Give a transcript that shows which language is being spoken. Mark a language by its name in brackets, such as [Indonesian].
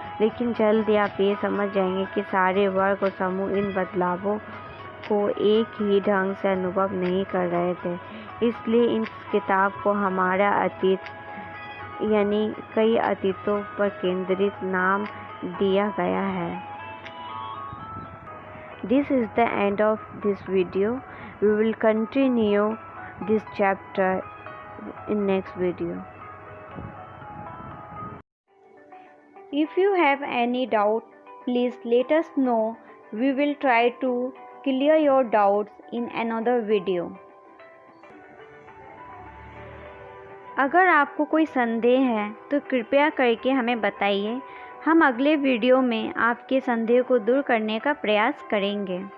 [Hindi] लेकिन जल्द ही आप ये समझ जाएंगे कि सारे वर्ग और समूह इन बदलावों को एक ही ढंग से अनुभव नहीं कर रहे थे। इसलिए इस किताब को हमारा अतीत यानी कई अतीतों पर केंद्रित नाम दिया गया है। [English] This is the end of this video. We will continue this chapter in next video. If you have any doubt, please let us know. We will try to clear your doubts in another video. [Hindi] अगर आपको कोई संदेह है तो कृपया करके हमें बताइए। हम अगले वीडियो में आपके संदेह को दूर करने का प्रयास करेंगे।